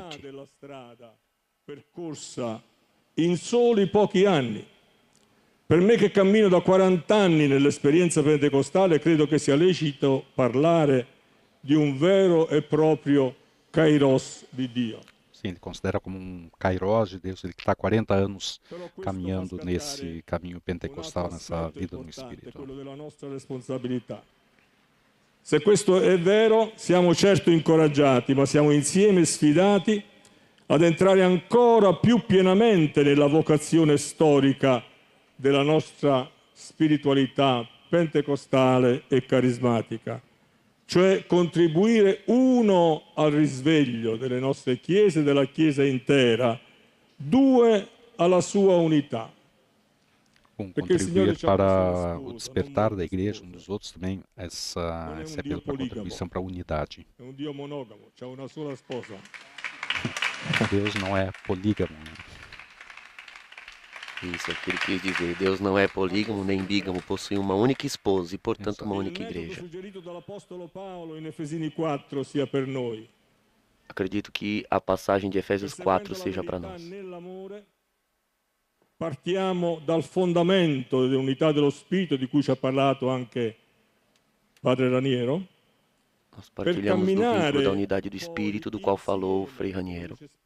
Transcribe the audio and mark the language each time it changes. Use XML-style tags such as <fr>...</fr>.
<pt>surpreendente.</pt> <it>della strada percorsa in soli pochi anni. Per me che cammino da 40 anni nell'esperienza pentecostale, credo che sia lecito parlare di un vero e proprio kairos di Dio.</it> <pt>Sim, ele considera como um kairos de Deus, ele que está há 40 anos caminhando nesse caminho pentecostal, nessa vida no Espírito.</pt> <it>Quello della nostra responsabilità. Se questo è vero, siamo certo incoraggiati, ma siamo insieme sfidati ad entrare ancora più pienamente nella vocazione storica della nostra spiritualità pentecostale e carismatica, cioè contribuire uno al risveglio delle nostre chiese e della Chiesa intera, due alla sua unità.</it> <pt>Contribuir para o despertar da igreja, um dos outros também, esse apelo para a contribuição para a unidade.</pt> <it>È un Dio monogamo, c'ha una sola sposa.</it> <pt>Deus não é polígamo, né? Isso é o que ele quis dizer. Deus não é polígamo nem bígamo, possui uma única esposa e, portanto, uma única igreja.</pt> <it>Suggerito dall'Apostolo Paolo in Efesini 4 sia per noi.</it> <pt>Acredito que a passagem de Efésios 4 seja para nós.</pt> <it>Nell'amore partiamo dal fondamento dell'unità dello Spirito di cui ci ha parlato anche Padre Raniero.</it> <pt>Nós partilhamos do vínculo da unidade do Espírito, do qual falou o Frei Raniero.</pt>